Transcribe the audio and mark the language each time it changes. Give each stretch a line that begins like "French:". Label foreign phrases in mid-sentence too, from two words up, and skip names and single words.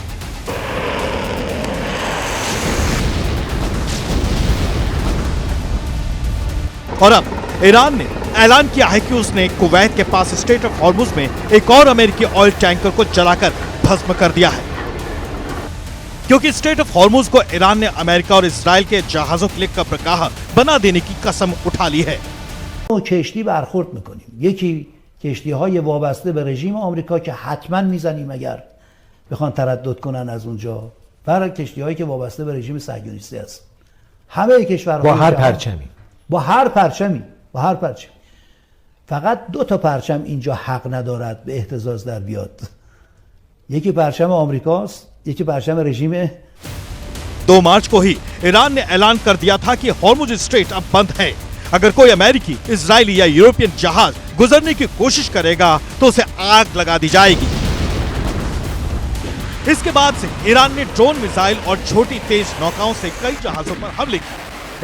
Hindi: और अब ईरान ने ऐलान किया है कि उसने कुवैत के पास स्ट्रेट ऑफ हॉर्मुज में एक और अमेरिकी
English: oil tanker
Hindi: को जलाकर भस्म कर दिया है, क्योंकि स्ट्रेट ऑफ हॉर्मुज को ईरान ने अमेरिका और इजराइल के जहाजों के लिए कब्रगाह बना देने की कसम उठा ली है।
Persian: کشتی برخورد میکنیم، یکی کشتی‌های وابسته به رژیم آمریکا که حتما میزنیم اگر بخوان تردد کنن از اونجا، برای کشتی‌هایی که وابسته به رژیم صهیونیستی هست. همه کشورها با هر پرچمی، با هر پرچمی فقط 2 تا پرچم اینجا حق ندارد به اهتزاز در بیاد. یکی پرچم آمریکاست، یکی پرچم رژیم
Hindi: 2 मार्च को ही ईरान ने ऐलान कर दिया था कि हॉर्मुज स्ट्रेट अब बंद है। अगर कोई अमेरिकी, इजरायली या यूरोपियन जहाज गुजरने की कोशिश करेगा तो उसे आग लगा दी जाएगी। इसके बाद से ईरान ने ड्रोन, मिसाइल और छोटी तेज नौकाओं से कई जहाजों पर हमले किए।